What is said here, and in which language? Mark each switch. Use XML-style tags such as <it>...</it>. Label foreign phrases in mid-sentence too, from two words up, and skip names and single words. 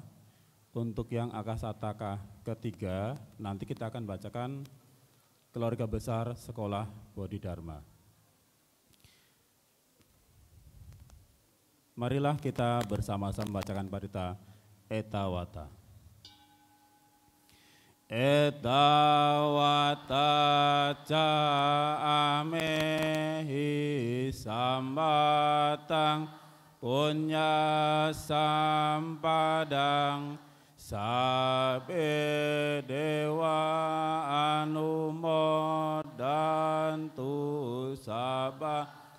<id>Untuk yang akasataka ketiga, nanti kita akan bacakan keluarga besar sekolah Bodhidharma. Marilah kita bersama-sama membacakan parita etawata.</id> <pi>Etawata ca amehi sambatang punya sampadang sabe dewa anumodantu sabah</pi>